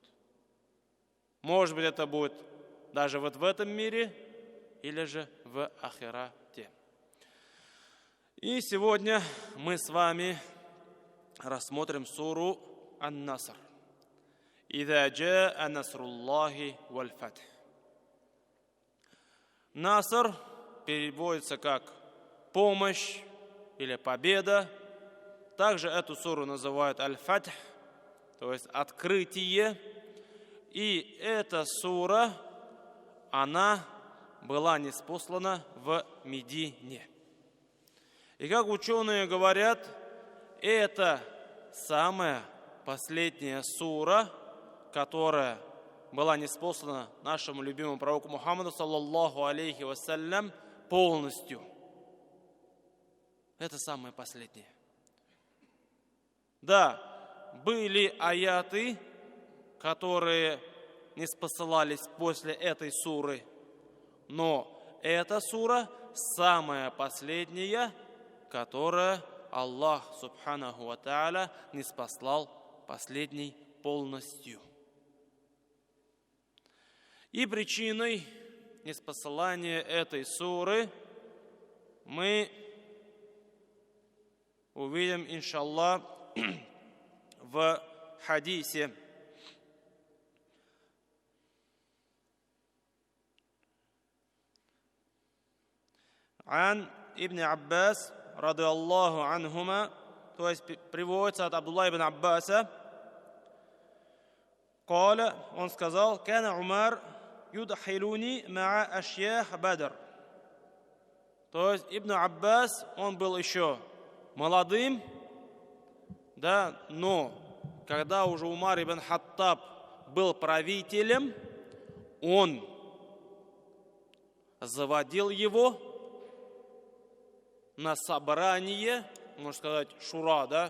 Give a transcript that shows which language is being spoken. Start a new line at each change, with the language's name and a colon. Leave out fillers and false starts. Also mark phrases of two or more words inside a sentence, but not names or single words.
Russian: Может быть, это будет даже вот в этом мире, или же в ахирате. И сегодня мы с вами рассмотрим суру Ан-Наср.
Arabic: «إذا جاء نصر الله والفتح».
Russian: Наср переводится как помощь или победа. Также эту суру называют Аль-Фатх, то есть открытие. И эта сура, она была ниспослана в Медине. И как ученые говорят, это самая последняя сура, которая была ниспослана нашему любимому пророку Мухаммаду,
Arabic: صلى الله عليه وسلم,
Russian: полностью. Это самое последнее. Да, были аяты, которые ниспосылались после этой суры, но эта сура самая последняя, которая Аллах
Arabic: سبحانه وتعالى
Russian: ниспослал последней полностью. И причиной ниспосылания этой суры мы увидим, иншаллах, в хадисе.
Arabic: عن ابن عباس رضي الله عنهما,
Russian: то есть приводится от Абдулла ибн Аббаса, قال, он сказал,
Arabic: كان عمر يدخلني مع أشياخ بدر.
Russian: То есть Ибн Аббас, он был еще молодым, да, но когда уже Умар ибн Хаттаб был правителем, он заводил его на собрание, можно сказать, шура, да.